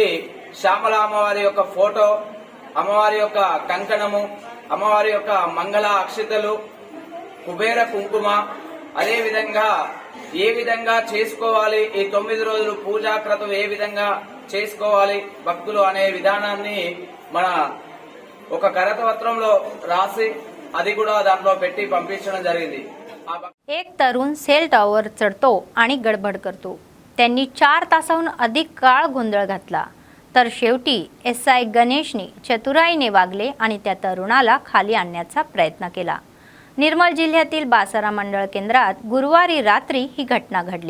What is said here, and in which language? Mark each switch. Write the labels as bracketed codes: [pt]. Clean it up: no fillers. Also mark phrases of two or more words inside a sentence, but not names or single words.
[te] శ్యామల అమ్మవారి యొక్క ఫోటో, అమ్మవారి యొక్క కంకణము, అమ్మవారి యొక్క మంగళ అక్షితలు, కుబేర కుంకుమ, అదే విధంగా ఏ విధంగా చేసుకోవాలి, ఈ 9 రోజులు పూజాక్రతువు ఏ విధంగా చేసుకోవాలి భక్తులు అనే విధానాన్ని మన ఒక కరపత్రంలో రాసి అది కూడా దాంట్లో పెట్టి పంపించడం జరిగింది। [mr] एक तरुण सेल टॉवर चढतो आणि गडबड करतो। त्यांनी 4 तासाहून अधिक काळ गोंधळ घातला, तर शेवटी SI गणेशने चतुराईने वागले आणि त्या तरुणाला खाली आणण्याचा प्रयत्न केला। निर्मल जिल्ह्यातील बासारा मंडळ केंद्रात गुरुवारी रात्री ही घटना घडली।